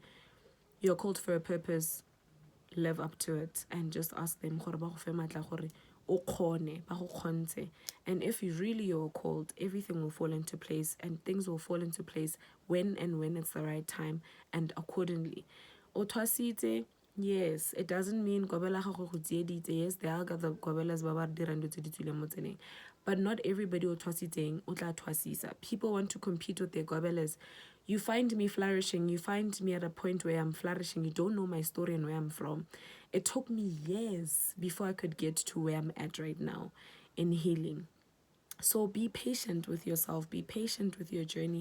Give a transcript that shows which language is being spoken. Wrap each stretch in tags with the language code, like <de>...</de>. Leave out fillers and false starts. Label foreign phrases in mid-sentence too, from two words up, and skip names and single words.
<en>You're called for a purpose. Live up to it and just ask them, and if you really are called, everything will fall into place, and things will fall into place when it's the right time and accordingly. Yes, it doesn't mean Gobela yes, there are the Gobelas but not everybody</en> <st>o tla twasisa.</st> <en>People want to compete with their Gobelas. You find me flourishing, you find me at a point where I'm flourishing, you don't know my story and where I'm from. It took me years before I could get to where I'm at right now in healing. So be patient with yourself, be patient with your journey.</en>